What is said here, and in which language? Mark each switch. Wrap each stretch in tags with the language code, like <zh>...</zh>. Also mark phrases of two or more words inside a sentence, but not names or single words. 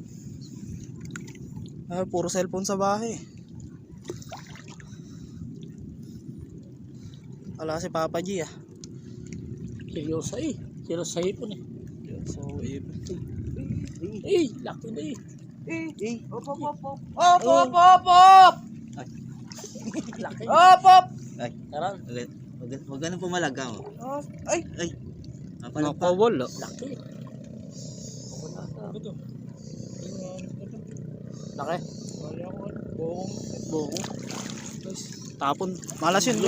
<tl>Puro cellphone sa bahay. Wala si Papa G, ah. Seryoso eh. Seryoso sa hipon eh. So, Eh, laki na eh. Op, op, op, op. Op, op, op, op. Laki. Op, op. Tara. Huwag ganun pumalaga, oh. Ay. Nakawala. Laki. Laki. Buko. Tapon. Malas yun, guys.</tl>